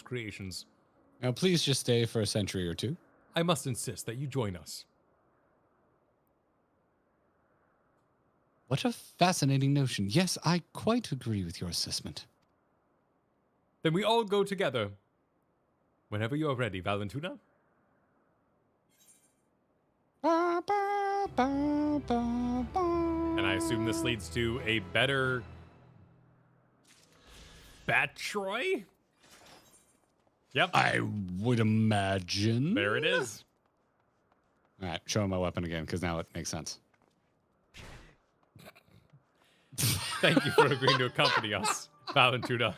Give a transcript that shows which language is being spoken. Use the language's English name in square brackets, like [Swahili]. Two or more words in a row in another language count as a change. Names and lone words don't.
[English] Now, please just stay for a century or two. I must insist that you join us. What a fascinating notion. Yes, I quite agree with your assessment. Then we all go together. Whenever you're ready, Valentuna. Ba, ba, ba, ba, ba. And I assume this leads to a better Bat Troy? Yep. I would imagine. There it is. All right, show him my weapon again, because now it makes sense. Thank you for agreeing to accompany us, Valentuna.